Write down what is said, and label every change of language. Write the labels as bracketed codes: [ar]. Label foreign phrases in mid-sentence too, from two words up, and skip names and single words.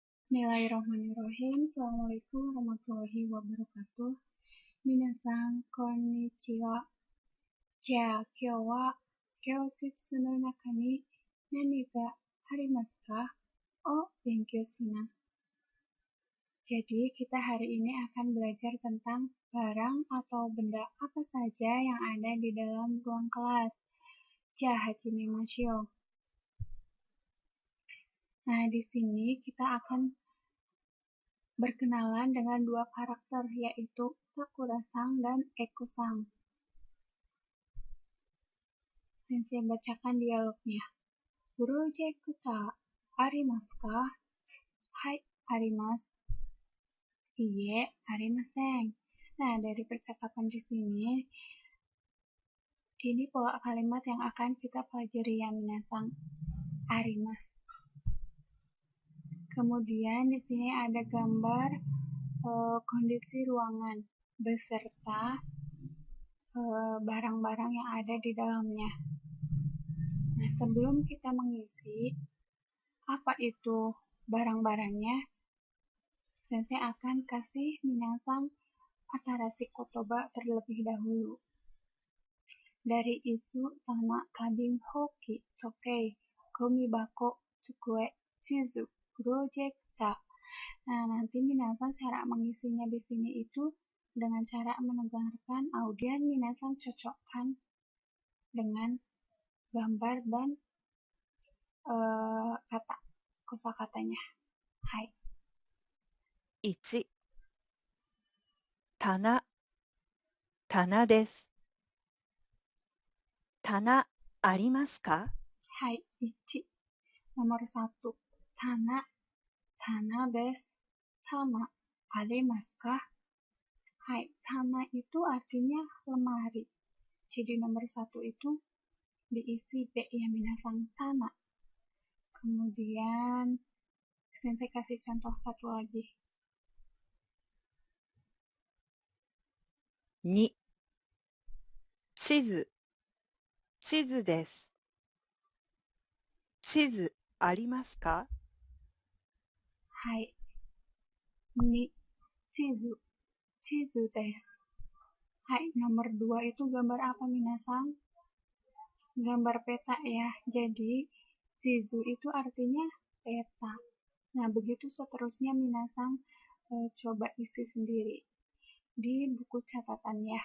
[ar] بسم الله الرحمن الرحيم. السلام عليكم ورحمة الله وبركاته. [ja] 皆さん、こんにちは. じゃ、今日は教室の中に何がありますか? を勉強します. [id] Jadi, kita hari ini akan belajar tentang barang atau benda apa saja yang ada di dalam ruang kelas. [ja] じゃ、始めましょう. [id] Nah, di sini kita akan berkenalan dengan dua karakter, yaitu Sakura-san dan Eko-san. Sensei bacakan dialognya. [ja] プロジェクトありますか? はい、あります。いいえ、ありません. [id] Nah, dari percakapan di sini, ini pola kalimat yang akan kita pelajari ya, minasan. Arimasu. Kemudian di sini ada gambar kondisi ruangan beserta barang-barang yang ada di dalamnya. Nah, sebelum kita mengisi apa itu barang-barangnya, sensei akan kasih [ja] 皆さん新しい言葉 [id] terlebih dahulu. [ja] Dari 椅子 玉、花瓶, hoki, 時計、ごみ箱、机、地図, projector. [id] Nah, nanti minasan cara mengisinya di sini itu dengan cara mendengarkan audio, minasan cocokkan dengan gambar dan kata kosakatanya. Hai. [ja] 1、棚、棚です。棚ありますか？ [id] Hai, 1. Nomor 1. [ja] 棚、棚です. 玉、ありますか? [id] Hai, tana itu artinya lemari. Jadi nomor 1 itu diisi B ya, minasan tana. Kemudian sensei kasih contoh satu lagi. [ja] 2、地図、地図です。地図ありますか？ [id] Hai. 2. [ja] 地図、地図です. [id] Hai, nomor 2 itu gambar apa, minasan? Gambar peta ya. Jadi, chizu itu artinya peta. Nah, begitu seterusnya minasan coba isi sendiri di buku catatan ya.